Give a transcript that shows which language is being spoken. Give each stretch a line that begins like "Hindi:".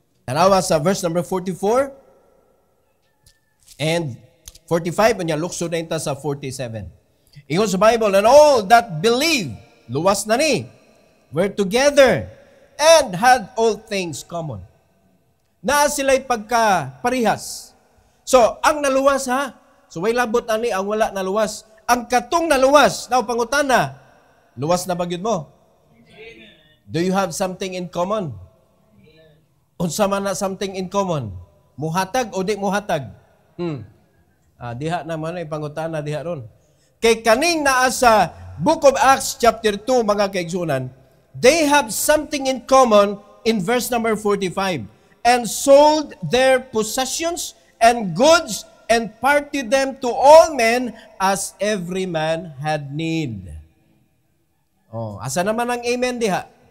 Cebuano: Tanawa sa verse number 44, and 45, unya lukso na inta sa 47. Ingon sa Bible,
English: and all that believe,
Cebuano: luwas na ni,
English: were together, and had all things common.
Cebuano: Naa sila'y pagka-parihas. So, ang naluwas ha, so way labot ani ang wala naluwas. Ang katong naluwas, daw pangutana, luwas na bagyod mo?
English: Do you have something in common?
Cebuano: Unsa man na
English: something in common?
Cebuano: Muhatag o di muhatag? Diha naman ay pangutana diha ron. Kay kaning naa sa Book of Acts chapter 2 mga kaigsunan,
English: they have something in common in verse number 45. And sold their possessions and goods and parted them to all men as every man had need.
Cebuano: Oh, asa naman ang amen diha?